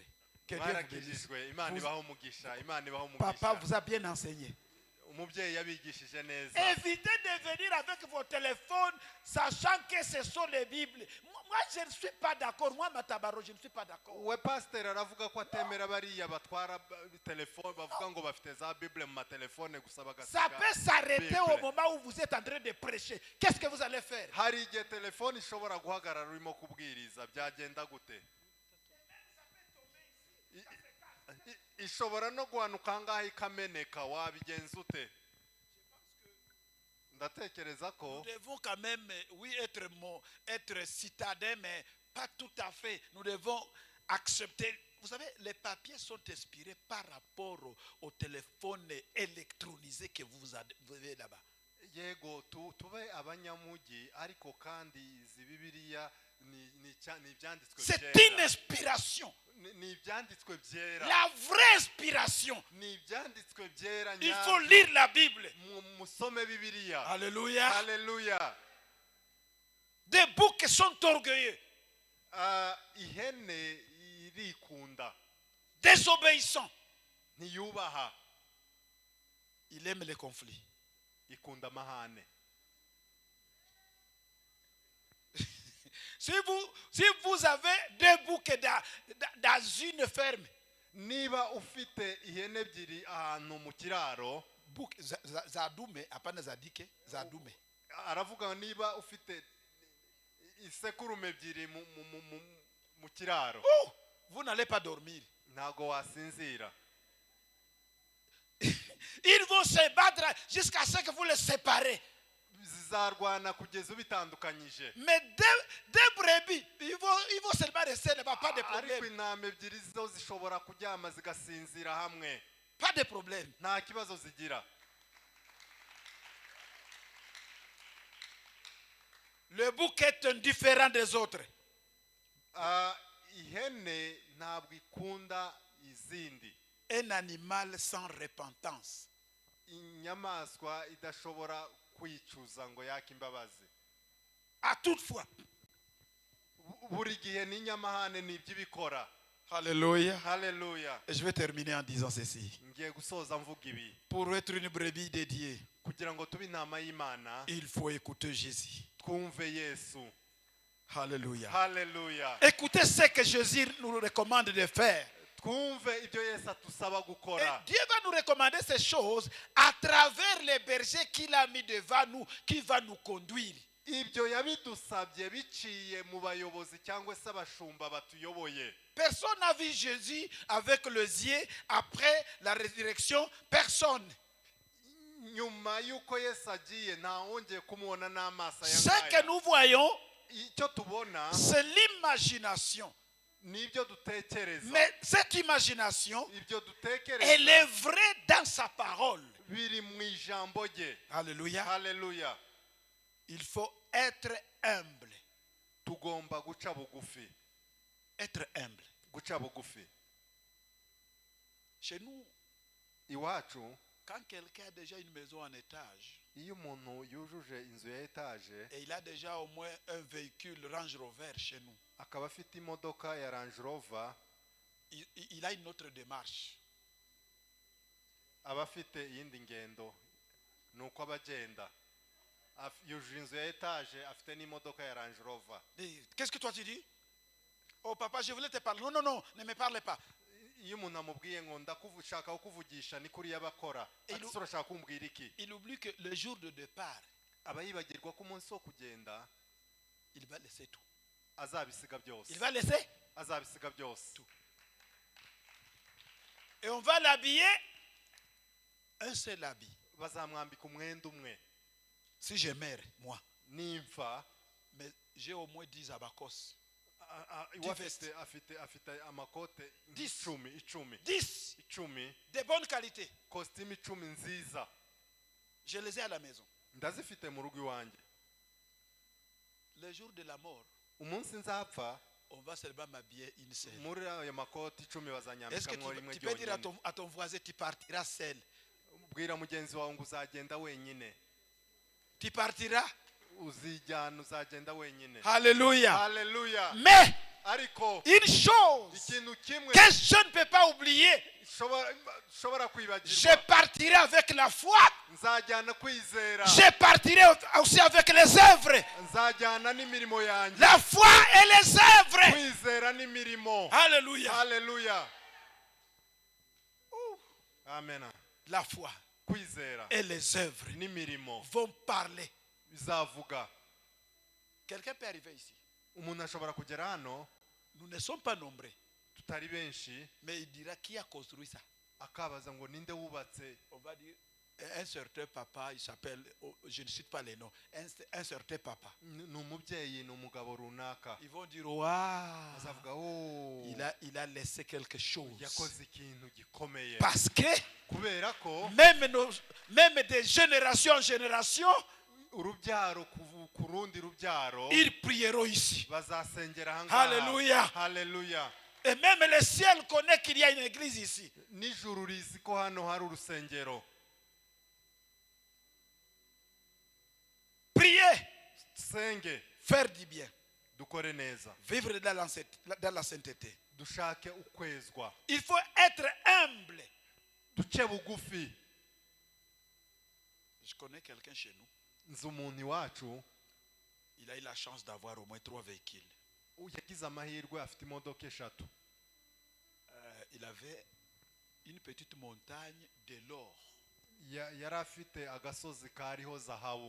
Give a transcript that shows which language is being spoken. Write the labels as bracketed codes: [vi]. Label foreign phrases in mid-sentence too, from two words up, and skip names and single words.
[fr] Que Dieu vous bénisse. [rw] Barakijijwe, Imana ibaho umugisha, Imana ibaho [fr] Papa [rw] umugisha. [fr] vous a bien enseigné. [rw] Umubyeyi yabigishije neza. [fr] Évitez de venir avec vos téléphones, sachant que ce sont les Bibles. Moi, je ne suis pas d'accord. Moi, Matabaro, je ne suis pas d'accord. [rw] We pastor aravuga ko atemera bariya batwara telefone bavuga ngo bafite za Bible mu matelefone gusa [fr] Ça [rw] bagasiga. [fr] peut s'arrêter [rw] Bible. [fr] au moment où vous êtes en train de prêcher. Qu'est-ce que vous allez faire? [rw] Hari igihe telefone ishobora guhagarara urimo kubwiriza, byagenda gute? Ishobora no guhanuka ngaho ikameneka, wabigenza ute? Ndatekereza ko [fr] Nous devons quand même, oui, être citadins, mais pas tout à fait. Nous devons accepter. Vous savez, les papiers sont inspirés par rapport au téléphone électronisé que vous avez là-bas. [rw] yego tube abanyamugi ariko kandi izi Bibiliya ni ibyanditswe [fr] C'est [rw] byera. [fr] une inspiration. [rw] Ni ibyanditswe byera. [fr] La vraie inspiration. [rw] Ni ibyanditswe byera. [fr] Il faut lire la Bible. [rw] Musome Bibiliya. [fr] Alléluia. Alléluia. Des boucs sont orgueilleux, [rw] Ihene irikunda. [fr] désobéissants. [rw] Ntiyubaha. [fr] Il aime les conflits. [rw] Ikunda amahane. [fr] Si vous avez deux boucs dans une ferme, [rw] Niba ufite ihene ebyiri ahantu mu kiraro, [sw] bouc zadume, hapana zadike, zadume. [rw] aravuga niba ufite isekurume ebyiri mu kiraro [fr] Oh, vous n'allez pas dormir. [rw] ntago wasinzira. [fr] Ils vont se battre jusqu'à ce que vous les séparez. [rw] Zizarwana kugeza ubitandukanyije. [fr] Mais deux brebis, ils vont seulement rester là-bas, pas de [rw] Ariko [fr] problème. [rw] intama ebyiri zo zishobora kuryama zigasinzira hamwe, [fr] Pas de problème. [rw] nta kibazo zigira. [fr] Le bouc est indifférent des autres. [rw] Ihene ntabwo ikunda izindi. [fr] Un animal sans repentance. [rw] Inyamaswa idashobora kwicuza ngo yake imbabazi. [fr] À toute fois. [rw] Buri gihe n'inyamahane n'iby'ibikora. [fr] Alléluia. [rw] Haleluya. [fr] Et je vais terminer en disant ceci. [rw] Ngiye gusoza mvuga ibi. [fr] Pour être une brebis dédiée, [rw] Kugira ngo tube intama y'Imana, [fr] il faut écouter Jésus. [rw] twumve Yesu. [fr] Alléluia. [rw] Haleluya. [fr] Écoutez ce que Jésus nous recommande de faire. [rw] Twumve ibyo Yesu atusaba [fr] Et [rw] gukora. [fr] Dieu va nous recommander ces choses à travers les bergers qu'il a mis devant nous, qui va nous conduire. [rw] Ibyo yabidusabye biciye mu bayobozi cyangwa se abashumba batuyoboye. [fr] Personne n'a vu Jésus avec les yeux après la résurrection. Personne. [rw] Nyuma yuko Yesu agiye nta wongeye kumubona n'amaso [fr] Ce que [rw] aya. [fr] nous voyons, [rw] Icyo tubona [fr] c'est l'imagination. [rw] nibyo dutekereza. [fr] Mais cette imagination, [rw] Ibyo dutekereza [fr] elle est vraie dans sa parole. [rw] biri mu ijambo rye. [fr] Alléluia. [rw] Haleluya. [fr] Il faut être humble. [rw] Tugomba guca bugufi. [fr] Être humble. [rw] Guca bugufi. [fr] Chez nous, [rw] Iwacu [fr] quand quelqu'un a déjà une maison en étage [rw] iyo umuntu yujuje inzu ya etaje [fr] et il a déjà au moins un véhicule Range Rover chez nous, [rw] akaba afite imodoka ya Range Rover, [fr] il a une autre démarche. [rw] aba afite iyindi ngendo, nuko abagenda. Yujuje inzu ya etaje afite n'imodoka ya Range Rover. [fr] Qu'est-ce que toi tu dis? Oh papa, je voulais te parler. Non, non, non, ne me parle pas. [rw] Iyo umuntu amubwiye ngo ndakuvushaka kukuvugisha ni kuri yabakora, ati urashaka kumbwira iki? [fr] Il oublie que le jour de départ, [rw] Aba yibagirwa ko umunsi wo kugenda [fr] il va laisser tout. [rw] azabisiga byose. [fr] Il va laisser [rw] Azabisiga byose. [fr] tout. Et on va l'habiller un seul habit. [rw] Bazamwambika umwenda umwe. [fr] Si je meurs, moi, [rw] Nimfa [fr] mais j'ai au moins 10 abacos. [rw] afite amakote 10. 10 [fr] De bonne qualité. [rw] kositimu 10 nziza [fr] Je les ai à la maison. [rw] ndazifite mu rugo iwanjye. [fr] Le jour de la mort, [rw] Umunsi nzapfa [fr] on va seulement m'habiller une seule. [rw] muri ayo makoti 10 [fr] Est-ce [rw] bazanyambika [fr] que [rw] mwo rimwe [fr] tu peux dire [rw] ryonyine. [fr] à ton voisin, tu partiras seul? [rw] Bwira mugenzi wawe ngo uzagenda wenyine. [fr] Tu partiras? [rw] Uzijyana uzagenda wenyine. [fr] Alléluia. [rw] Haleluya. [fr] Mais [rw] Ariko [fr] une chose [rw] ikintu kimwe [fr] que je ne peux pas oublier, [rw] shobora [fr] je [rw] kwibagirwa, [fr] partirai avec la foi, [rw] nzajyana kwizera, [fr] je partirai aussi avec les œuvres. [rw] nzajyana n'imirimo yanjye. [fr] La foi et les œuvres. [rw] Kwizera n'imirimo. [fr] Alléluia. [rw] Haleluya. Amen. [fr] La foi [rw] Kwizera [fr] et les œuvres [rw] n'imirimo [fr] vont parler. [rw] bizavuga. [fr] Quelqu'un peut arriver ici. [rw] Umuntu ashobora kugera hano, [fr] Nous ne sommes pas nombreux. [rw] tutari benshi, [fr] Mais il dira qui a construit ça. [rw] akabaza ngo ninde wubatse. [fr] On va dire un certain papa, il s'appelle, je ne cite pas les noms, un certain papa. [rw] Ni umubyeyi, ni umugabo runaka. [fr] Ils vont dire, waouh, [rw] Azavuga oh, [fr] il a laissé quelque chose. [rw] yakoze ikintu gikomeye. [fr] Parce que [rw] Kubera ko [fr] même de génération en génération, [rw] urubyaro ku rundi rubyaro [fr] ils prieront ici. [rw] bazasengera ahangaha. [fr] Alléluia. [rw] Haleluya. [fr] Et même le ciel connaît qu'il y a une église ici. [rw] N'ijuru rizi ko hano hari urusengero. [fr] Prier, [rw] Senge, [fr] faire du bien, [rw] dukore neza, [fr] vivre dans la sainteté. [rw] dushake ukwezwa, [fr] Il faut être humble. [rw] duce bugufi. [fr] Je connais quelqu'un chez nous. [rw] Nzi umuntu iwacu [fr] Il a eu la chance d'avoir au moins 3 véhicules. [rw] yagize amahirwe afite imodoka 3. [fr] Il avait une petite montagne de l'or. [rw] Yari afite agasozi kariho zahabu.